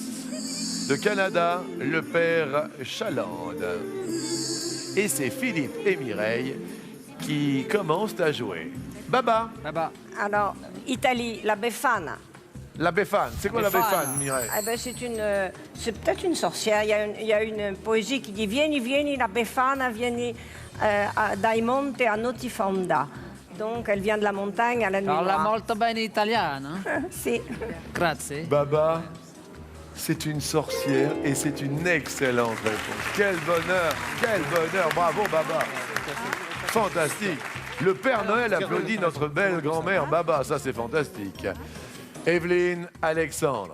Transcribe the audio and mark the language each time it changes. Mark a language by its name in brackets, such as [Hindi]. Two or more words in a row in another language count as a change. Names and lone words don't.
[French] Le Canada, le Père Chaland. Et c'est Philippe et Mireille qui commencent à jouer. Baba, Alors, Italie, la Befana. la Befana. C'est quoi la Befana, Mireille? Eh ben, c'est peut-être une sorcière. Il y a une poésie qui dit [Italian] Vieni, vieni, la Befana, vieni dai monte a notifonda. [French] Donc, elle vient de la montagne à la nuit [Italian] Parla [French] noire. [Italian] molto bene italiano. Si. Grazie. [French] Baba, c'est une sorcière et c'est une excellente réponse. Quel bonheur, bravo Baba. Fantastique. Le Père Noël applaudit notre belle grand-mère Baba, ça c'est fantastique. Evelyne, Alexandre.